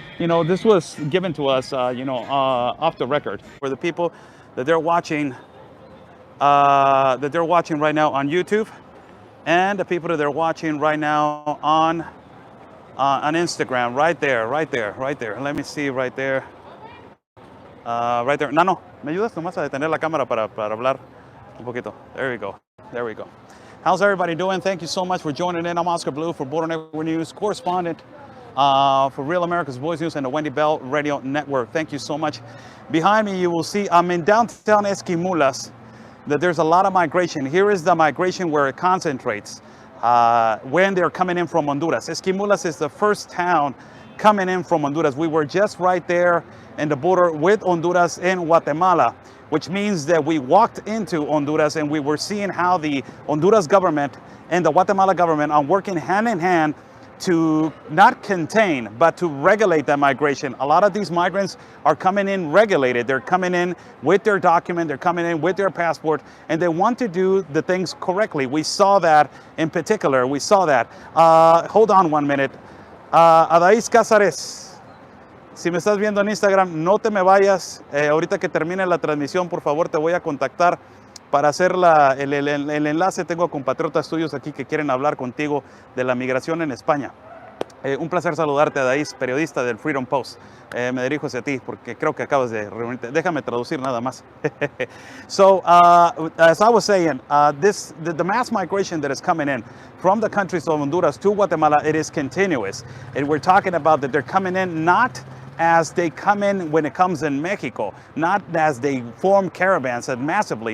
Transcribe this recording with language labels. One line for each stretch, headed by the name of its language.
English: You know, this was given to us, you know, off the record, for the people that they're watching right now on YouTube, and the people that they're watching right now on Instagram. Right there. Let me see right there. Right there.
Spanish: Nano, ¿me ayudas nomás a detener la cámara para hablar un poquito?
English: There we go. How's everybody doing? Thank you so much for joining in. I'm Oscar Blue for Border Network News, correspondent for Real America's Voice News and the Wendy Bell Radio Network. Thank you so much. Behind me, you will see I'm in downtown Esquimulas, that there's a lot of migration. Here is the migration where it concentrates when they're coming in from Honduras. Esquimulas is the first town coming in from Honduras. We were just right there in the border with Honduras and Guatemala, which means that we walked into Honduras and we were seeing how the Honduras government and the Guatemala government are working hand in hand to not contain, but to regulate that migration. A lot of these migrants are coming in regulated. They're coming in with their document, they're coming in with their passport, and they want to do the things correctly. We saw that in particular, hold on 1 minute.
Spanish: Adaís Cázares, si me estás viendo en Instagram, no te me vayas. Ahorita que termine la transmisión, por favor, te voy a contactar para hacer el enlace. Tengo compatriotas tuyos aquí que quieren hablar contigo de la migración en España. Un placer saludarte, Adaís, periodista del Freedom Post. Me dirijo hacia ti porque creo que acabas de reunirte. Déjame traducir nada más.
English: So, as I was saying, the mass migration that is coming in from the countries of Honduras to Guatemala, it is continuous. And we're talking about that they're coming in not as they come in when it comes in Mexico, not as they form caravans massively.